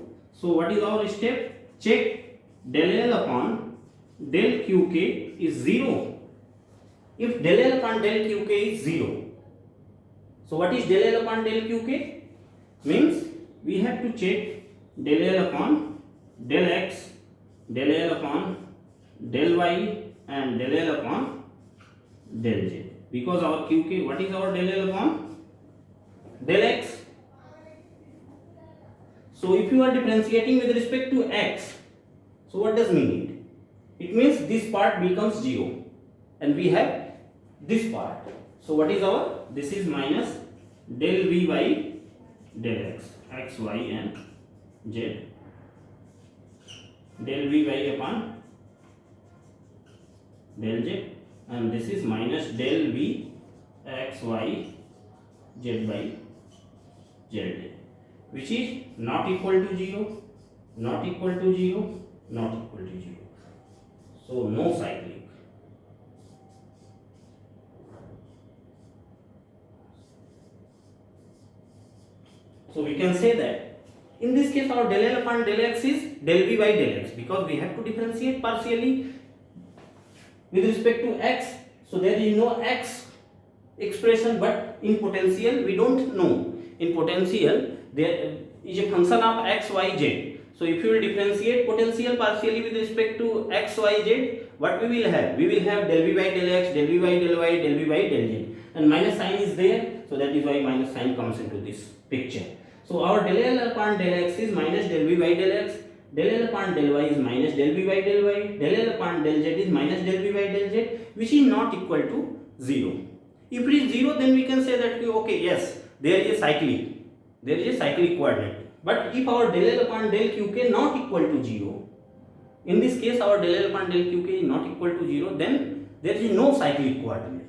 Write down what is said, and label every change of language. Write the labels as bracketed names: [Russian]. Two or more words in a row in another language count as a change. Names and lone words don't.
[English] So what is our step? Check del L upon del qk is 0. If del L upon del qk is 0, so what is del L upon del qk? Means we have to check del L upon del x, del L upon del y and del L upon del z, because our qk, what is our del L upon del x? So if you are differentiating with respect to x, so what does mean it? It means this part becomes 0 and we have this part. So what is our, this is minus del v by del x, x, y and z, del v y upon del z, and this is minus del v x, y, z by z, which is not equal to 0, not equal to 0, not equal to 0. So no cyclic. So we can say that in this case our del L upon del x is del v by del x, because we have to differentiate partially with respect to x. So there is no x expression, but in potential we don't know. In potential there is a function of x, y, z. So if you will differentiate potential partially with respect to x, y, z, what we will have? We will have del v by del x, del v by del y, del v by del z, and minus sign is there, so that is why minus sign comes into this picture. So our del L upon del x is minus del v by del x, del L upon del y is minus del v by del y, del L upon del z is minus del v by del z, which is not equal to 0. If it is 0, then we can say that okay, yes, there is a cyclic coordinate. But if our del L upon del qk not equal to 0, in this case our del L upon del qk is not equal to 0, then there is no cyclic coordinate.